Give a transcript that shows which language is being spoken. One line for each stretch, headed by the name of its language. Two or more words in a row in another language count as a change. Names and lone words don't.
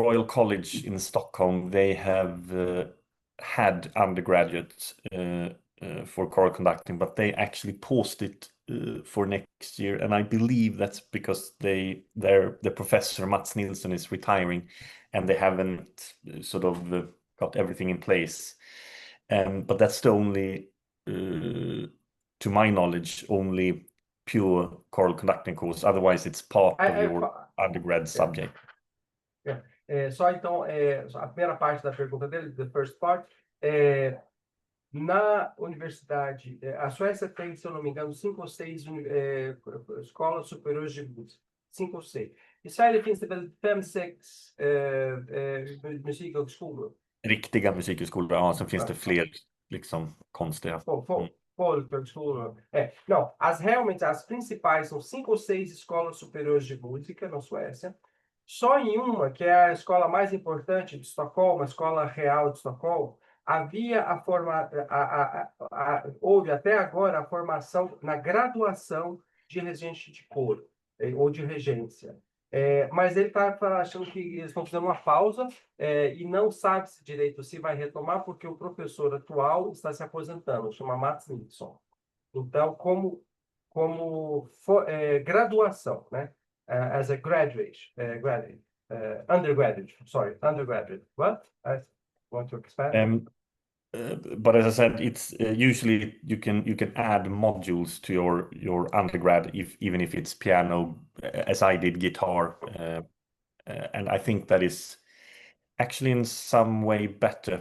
English: Royal College in Stockholm. They have had undergraduates for choral conducting, but they actually paused it for next year, and I believe that's because their professor Mats Nilsson is retiring, and they haven't sort of got everything in place. But that's the only, to my knowledge, only pure choral conducting course. Otherwise, it's part of your undergrad subject.
Portuguese: Só então, a primeira parte da pergunta dele,
English: the first part,
Portuguese: na universidade, a Suécia tem, se eu não me engano, 5 ou 6 escolas superiores de música. 5 ou 6.
Swedish: I Sverige finns det väl 5, 6 musikhögskolor. Riktiga musikhögskolor, ja, sen finns det fler liksom konstiga. Folkhögskolor.
Portuguese: Não, realmente as principais são 5 ou 6 escolas superiores de música na Suécia. Só em uma, que é a escola mais importante de Estocolmo, a Escola Real de Estocolmo, havia houve até agora a formação na graduação de regente de coro, ou de regência. Mas ele está achando que eles estão fazendo uma pausa e não sabe direito se vai retomar, porque o professor atual está se aposentando, chama Mats Nilsson. Então, como graduação, né?
English: As a undergraduate. What? I want to expand. But as I said, it's usually you can add modules to your undergrad even if it's piano, as I did guitar, and I think that is actually in some way better.